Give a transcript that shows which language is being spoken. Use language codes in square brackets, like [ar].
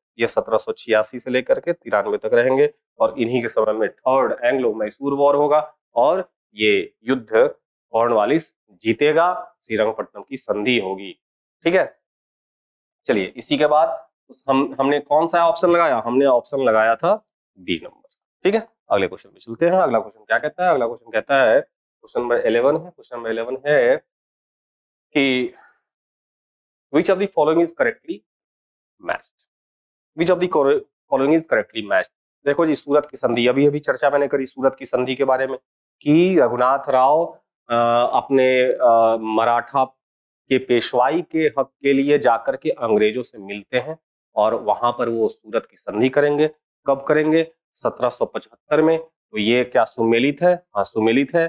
[hi] ये 1786 से लेकर के 93 तक रहेंगे। और इन्हीं के समय में थर्ड एंग्लो मैसूर वॉर होगा, और ये युद्ध कॉर्नवालिस जीतेगा, श्रीरंगपट्टनम की संधि होगी। ठीक है, चलिए इसी के बाद हमने कौन सा ऑप्शन लगाया? हमने ऑप्शन लगाया था डी नंबर। ठीक है, अगले क्वेश्चन में चलते हैं। अगला क्वेश्चन क्या कहता है? अगला क्वेश्चन कहता है, क्वेश्चन नंबर 11 है। क्वेश्चन नंबर 11 है कि [en] which of the following is correctly matched? which of the following is correctly matched? [hi] देखो जी, सूरत की संधि, अभी अभी चर्चा मैंने करी सूरत की संधि के बारे में कि रघुनाथ राव अपने मराठा के पेशवाई के हक के लिए जाकर के अंग्रेजों से मिलते हैं और वहां पर वो सूरत की संधि करेंगे। कब करेंगे? 1775 में। तो ये क्या सुमेलित है? हाँ, सुमेलित है।